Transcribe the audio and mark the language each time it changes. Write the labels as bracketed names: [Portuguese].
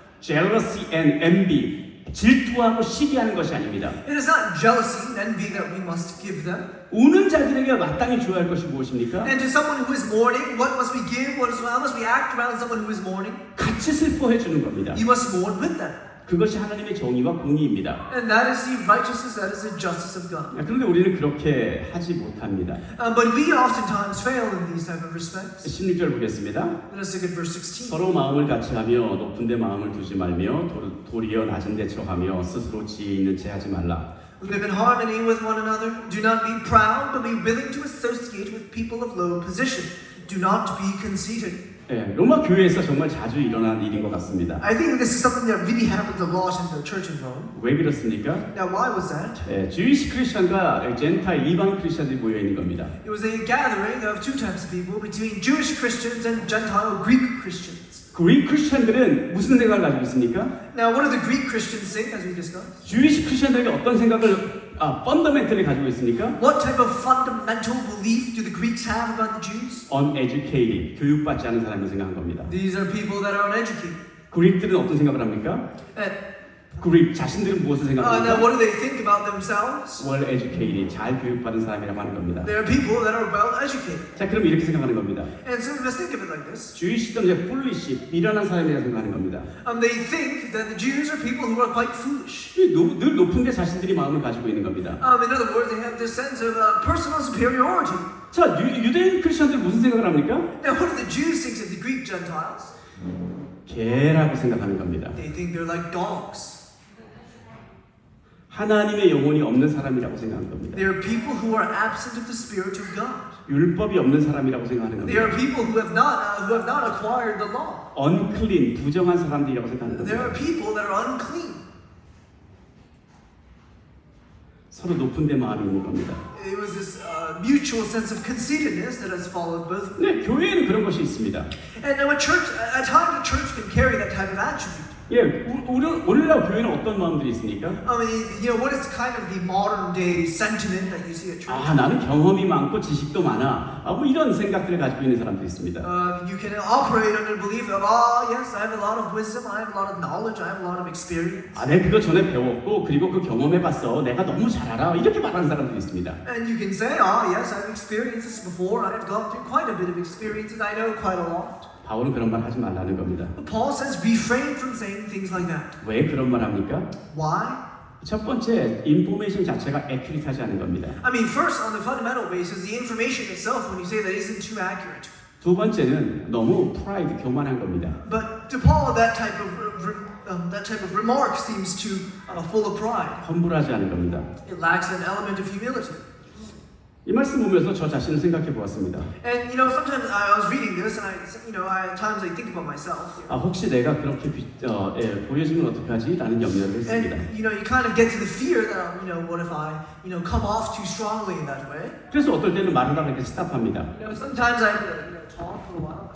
[English] Jealousy and envy, [Korean] 질투하고 시기하는 것이 아닙니다. [English] It is not jealousy and envy that we must give them. [Korean] 우는 자들에게 마땅히 주어야 할 것이 무엇입니까? [English] And to someone who is mourning, what must we give? How must we act around someone who is mourning? [Korean] 같이 슬퍼해 주는 겁니다. [English] You must mourn with them. [Korean] 그것이 하나님의 정의와 공의입니다. [English] And that is the righteousness, that is the justice of God. [Korean] 그런데 우리는 그렇게 하지 못합니다. [English] But we oftentimes fail in these type of respects. [Korean] 16절 보겠습니다. [English] Let us look at verse 16. [Korean] 서로 마음을 같이 하며 높은 데 마음을 두지 말며 도리어 낮은 데 처하며 스스로 지혜 있는 채 하지 말라. [English] Live in harmony with one another. Do not be proud, but be willing to associate with people of low position. Do not be conceited. [Korean] 예, 로마 교회에서 정말 자주 일어난 일인 것 같습니다. [English] I think this is something that really happens a lot in the church in Rome. [Korean] 왜 그렇습니까? [English] Now, why was that? [Korean] 예, 주이시 크리스천과 젠타일 이방 크리스천들이 모여 있는 겁니다. [English] It was a gathering of two types of people between Jewish Christians and Gentile Greek Christians. [Korean] 그릭 크리스천들은 무슨 생각을 가지고 있습니까? [English] Now, what do the Greek Christians think, as we discussed? [Korean] 주이시 크리스천들에게 어떤 생각을 펀더멘털리 가지고 있습니까? [English] What type of fundamental belief do the Greeks have about the Jews? [Korean] Uneducated, 교육받지 않은 사람이 생각한 겁니다. [English] These are people that are uneducated. [Korean] 그릭들은 어떤 생각을 합니까? [English] And [Korean] 그릭 자신들은 무엇을 [English] now [Korean] 생각합니까? [English] what do they think about themselves? well educated, [Korean] 잘 교육받은 사람이라고 하는 겁니다. [English] They are people that are well educated. [Korean] 자, 그럼 이렇게 생각하는 겁니다. [English] And so let's think of it like this. [Korean] 주의시점 이제 foolish, 미련한 사람이라고 생각하는 겁니다. [English] They think that the Jews are people who are quite foolish. [Korean] 늘 높은 데 자신들이 마음을 가지고 있는 겁니다. [English] In other words, they have this sense of personal superiority. [Korean] 자, 유대인 크리스천들 무슨 생각을 합니까? [English] Now, what do the Jews think of the Greek Gentiles? [Korean] 개라고 생각하는 겁니다. [English] They think they're like dogs. [Korean] 하나님의 영혼이 없는 사람이라고 생각하는 겁니다. [English] They are people who are absent of the Spirit of God. [Korean] 율법이 없는 사람이라고 생각하는 [English] They are [Korean] 겁니다. [English] people who have not acquired the law. [Korean] unclean, 부정한 사람들이라고 생각하는 [English] There are [Korean] 겁니다. [English] people that are unclean. [Korean] 서로 높은 데 마음이 있는 겁니다. [English] It was this mutual sense of conceitedness that has followed both. [Korean] 네, 교회에는 그런 것이 있습니다. [English] And now, at times, a church can carry that type of attribute. [Korean] 예, 오늘날 교회는 어떤 마음들이 있습니까? [English] What is kind of the modern day sentiment that you see at church? [Korean] 아, 나는 경험이 많고 지식도 많아. 뭐 이런 생각들을 가지고 있는 사람들이 있습니다. [English] You can operate under belief of, yes, I have a lot of wisdom, I have a lot of knowledge, I have a lot of experience. [Korean] 아, 내가 그거 전에 배웠고 그리고 그 경험해봤어. 내가 너무 잘 알아. 이렇게 말하는 사람들이 있습니다. [English] And you can say, yes, I've experienced this before, I've gone through quite a bit of experiences, I know quite a lot. [Korean] 바울은 그런 말 하지 말라는 겁니다. [English] But Paul says, refrain from saying things like that. [Korean] 왜 그런 말 합니까? [English] Why? [Korean] 첫 번째, 인포메이션 자체가 액큐리트하지 않은 겁니다. [English] First, on the fundamental basis, the information itself, when you say that, isn't too accurate. [Korean] 두 번째는 너무 프라이드, 교만한 겁니다. [English] But to Paul, that type of remark seems too full of pride. [Korean] 험불하지 않은 겁니다. [English] It lacks an element of humility. [Korean] 이 말씀 보면서 저 자신을 생각해 보았습니다. [English] And sometimes I was reading this, and at times I think about myself. [Korean] 아, 혹시 내가 그렇게 보여지면 어떡하지? 라는 염려를 했습니다. [English] And you kind of get to the fear that what if I come off too strongly in that way? [Korean] 그래서 어떨 때는 말하다가 이렇게 스탑합니다. [English] Sometimes I talk for a while.